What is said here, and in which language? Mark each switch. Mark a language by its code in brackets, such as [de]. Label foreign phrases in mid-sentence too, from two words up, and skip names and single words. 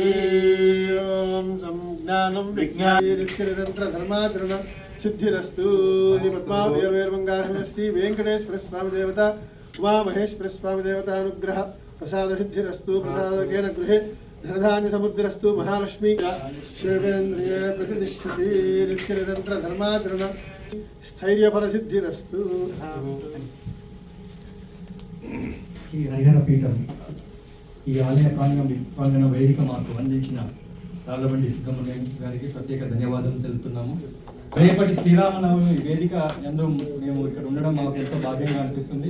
[sa] ॐ संज्ञानं विज्ञानधर्माचरण सिद्धिरस्तु पद्मावतीर्वेर्मङ्गारमस्ति वेङ्कटेश्वर स्वामी देवता उमामहेश्वर स्वामी देवता अनुग्रह प्रसाद सिद्धिरस्तु प्रसादकेन गृहे धनधान्य समुद्रस्तु महालक्ष्मी शिवेन्द्रिय प्रतिष्ठति नित्यनिरंतर धर्माचरण स्थैर्यफल सिद्धिरस्तु [te] ఈ హరిహర పీఠం ఈ ఆలయ ప్రాంగణ వేదిక మాకు అందించిన రాళ్ళబండి సుబ్రహ్మణ్యం గారికి ప్రత్యేక ధన్యవాదాలు తెలుపుతున్నాము. రేపటి శ్రీరామనవమి వేదిక యందు మేము ఇక్కడ ఉండడం మాకు ఎంతో భాగ్యంగా అనిపిస్తుంది.